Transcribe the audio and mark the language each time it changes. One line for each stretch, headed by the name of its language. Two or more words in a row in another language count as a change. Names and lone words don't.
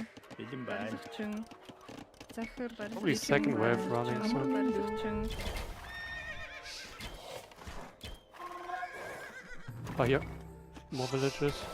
Mongolian: Барилгачин. Захир барилгачин.
English: Probably second wave running
Mongolian: Амар
English: soon.
Mongolian: барилгачин.
English: Oh, here. More villages.